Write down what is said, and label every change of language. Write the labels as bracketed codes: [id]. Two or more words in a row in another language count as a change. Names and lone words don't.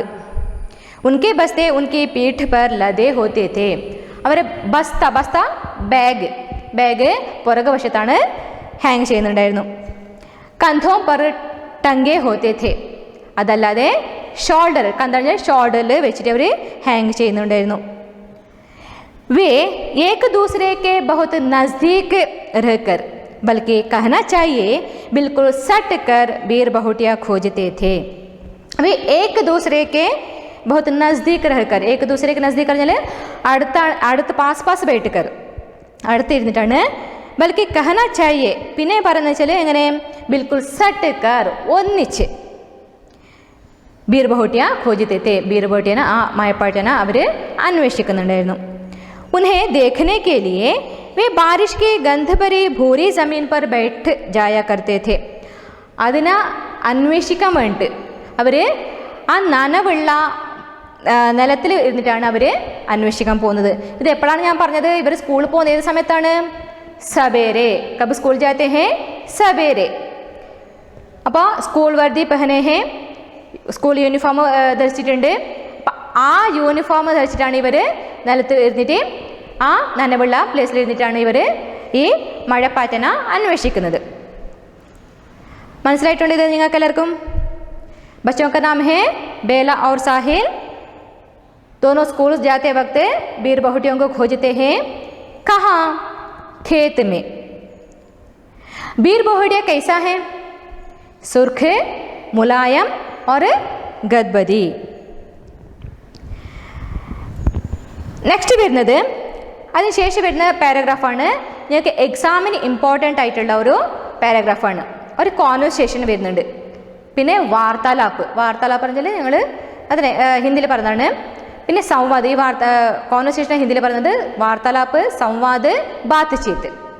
[hi] उनके बस्ते उनकी पीठ पर लदे होते थे. [ml] അവർ ബസ്ത ബാഗ് പുറകുവശത്താണ് ഹാങ് ചെയ്യുന്നുണ്ടായിരുന്നു. [hi] कंधों पर टंगे होते थे. [ml] അതല്ലാതെ ഷോൾഡർ, കന്താണെന്ന് ഷോൾഡറിൽ വെച്ചിട്ട് അവർ ഹാങ് ചെയ്യുന്നുണ്ടായിരുന്നു. [hi] वे एक दूसरे के बहुत नज़दीक रहकर, बल्कि कहना चाहिए बिल्कुल सट कर बीर बहुटिया खोजते थे. वे एक दूसरे के बहुत नज़दीक रहकर, एक दूसरे के नज़दीक [ml] പറഞ്ഞാൽ അടുത്ത് [hi] पास पास बैठकर, അടുത്തിരുന്നിട്ടാണ്. बल्कि कहना चाहिए, [ml] പിന്നെ പറയുന്നത് വെച്ചാൽ എങ്ങനെ, [hi] बिल्कुल सट कर, ഒന്നിച്ച്. बीर बहुटिया खोजते, [ml] ബീർ ബഹോട്ടിയനെ ആ മായപ്പാട്ടിനെ അവർ അന്വേഷിക്കുന്നുണ്ടായിരുന്നു. [hi] उन्हें देखने के लिए वे बारिश की गंध भरी भूरी ज़मीन पर बैठ जाया करते थे. [ml] അതിനെ അന്വേഷിക്കാൻ വേണ്ടിയിട്ട് അവർ ആ നനവുള്ള നിലത്തിൽ ഇരുന്നിട്ടാണ് അവർ അന്വേഷിക്കാൻ പോകുന്നത്. ഇത് എപ്പോഴാണ് ഞാൻ പറഞ്ഞത്, ഇവർ സ്കൂളിൽ പോകുന്ന ഏത് സമയത്താണ്, സവേരെ. [hi] कब स्कूल जाते हैं, सवेरे. [ml] അപ്പോൾ [hi] स्कूल वर्दी पहने हैं, [en] school uniform [ml] ധരിച്ചിട്ടുണ്ട്. ആ യൂണിഫോം ധരിച്ചിട്ടാണ് ഇവർ നിലത്ത് ഇരുന്നിട്ട് ആ നനവുള്ള പ്ലേസിൽ ഇരുന്നിട്ടാണ് ഇവർ ഈ മഴപ്പാറ്റന അന്വേഷിക്കുന്നത്. മനസ്സിലായിട്ടുണ്ട് ഇത് നിങ്ങൾക്ക് എല്ലാവർക്കും? [hi] बच्चों का नाम है बेला और साहिल. दोनों स्कूल जाते वक्त बीर बहुटियों को खोजते हैं. कहाँ? खेत में. बीर बहुटिया कैसा है? सुर्ख, मुलायम और गदबदी. [ml] നെക്സ്റ്റ് വരുന്നത് അതിനുശേഷം വരുന്ന പാരഗ്രാഫാണ് ഞങ്ങൾക്ക് എക്സാമിന് ഇമ്പോർട്ടൻ്റ് ആയിട്ടുള്ള ഒരു പാരഗ്രാഫാണ്. ഒരു കോൺവെർസേഷൻ വരുന്നുണ്ട്, പിന്നെ വാർത്താലാപ്പ്. വാർത്താലാപ്പ് പറഞ്ഞാൽ ഞങ്ങൾ അതിനെ ഹിന്ദിയിൽ പറഞ്ഞതാണ്. പിന്നെ സംവാദ്, ഈ കോൺവെർസേഷൻ ഹിന്ദിയിൽ പറയുന്നത് വാർത്താലാപ്പ്, സംവാദ്, ബാത്ത് ചീത്ത്.